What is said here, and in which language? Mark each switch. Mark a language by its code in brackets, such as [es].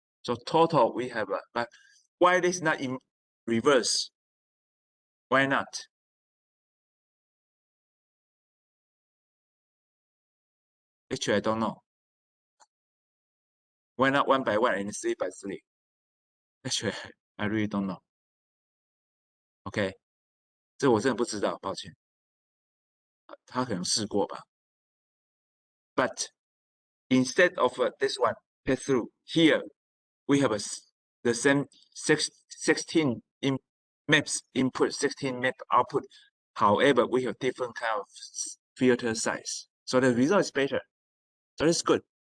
[en] So total we have but why this not in reverse? Why not? Actually, I don't know. Why not 1 by 1 and 3 by 3? Actually, I really don't know. [zh] OK， 这我真的不知道，抱歉。他可能试过吧。 [en] But instead of this one pass through here, we have the same 16 maps input, 16 map output. However, we have different kind of filter size, so the result is better. So that's good.